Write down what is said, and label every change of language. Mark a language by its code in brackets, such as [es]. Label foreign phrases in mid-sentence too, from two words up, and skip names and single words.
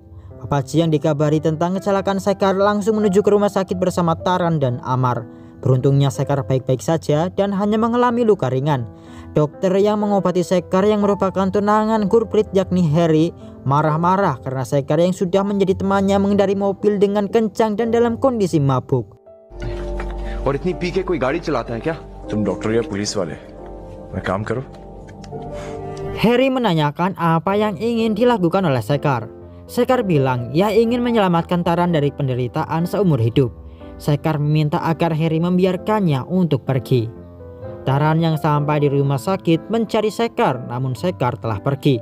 [id] Papaji yang dikabari tentang kecelakaan Sekar langsung menuju ke rumah sakit bersama Taran dan Amar. Beruntungnya Sekar baik-baik saja dan hanya mengalami luka ringan. Dokter yang mengobati Sekar yang merupakan tunangan Gurpreet yakni Harry marah-marah karena Sekar yang sudah menjadi temannya mengendari mobil dengan kencang dan dalam kondisi mabuk. [hi] और इतनी पी के कोई गाड़ी चलाता है क्या? तुम डॉक्टर या पुलिस वाले मैं काम करो. [id] Harry menanyakan apa yang ingin dilakukan oleh Sekar. Sekar bilang ia ingin menyelamatkan Taran dari penderitaan seumur hidup. Sekar meminta agar Harry membiarkannya untuk pergi. Taran yang sampai di rumah sakit mencari Sekar, namun Sekar telah pergi.